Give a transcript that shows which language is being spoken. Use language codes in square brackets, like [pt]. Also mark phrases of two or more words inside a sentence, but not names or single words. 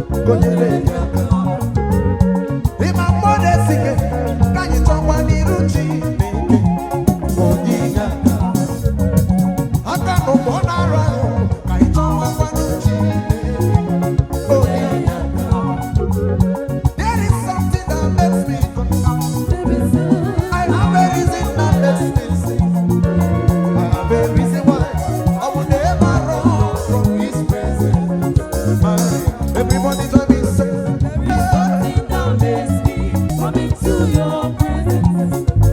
[ig] O nyere ya aka. Ị ma mmadụ esighị, ka anyị chọkwa n'iru Chineke. O nyere ya aka. Aka nụ mgbe ọ na-arụ ahụ, ka anyị chọwa mmanụ Chineke. O nyere ya aka. [en] There is something that makes me come. I have a reason that makes me sing. I have a reason why I will never run from His presence. Everybody join me, say, There is something that makes me come into your presence.